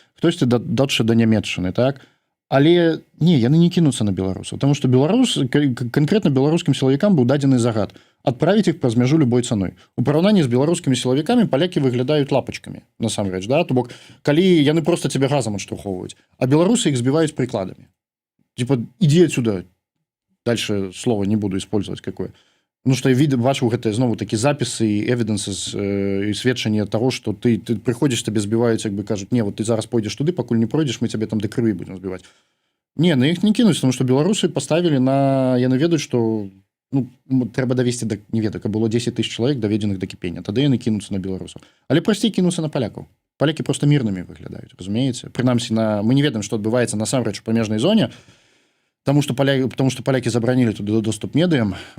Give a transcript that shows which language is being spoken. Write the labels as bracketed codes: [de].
[be] Хтосьці дачы да Нямецчыны, так? Але не, яны не кінуцца на беларусаў, потому что конкретно беларускім сілавікам быў дадзены загад адправіць іх праз мяжу любой цаной. У параўнанні з беларускімі сілавікамі палякі выглядаюць лапачкамі, насамрэч, да? То бок, калі яны просто цябе газам адштурхоўваюць, а беларусы іх збіваюць прыкладамі. [ru] Типа, иди отсюда. Дальше слово не буду использовать какое. [be] Что я бачыў гэтыя знову такі запісы і эвіденсы і сведчанне того, что ты прыходзіш, табе збіваюць, як бы кажуць, не, вот ты зараз пойдзеш туды, пакуль не пройдзеш, мы цябе там да крыві будем збіваць. Не, на іх не кінуць, потому что беларусы поставілі на... Яны ведаюць, што трэба давесці да... Не ведаю, каб было 10 000 чалавек даведзеных да кіпення. Тады яны кінуцца на беларусаў. Але прасцей кінуцца на палякаў. Палякі просто мірнымі выглядаюць, разумееце? Прынамсі, мы не ведаем, што адбываецца насамрэч у памежнай зоне, потому что палякі забаранілі туды доступ медыям.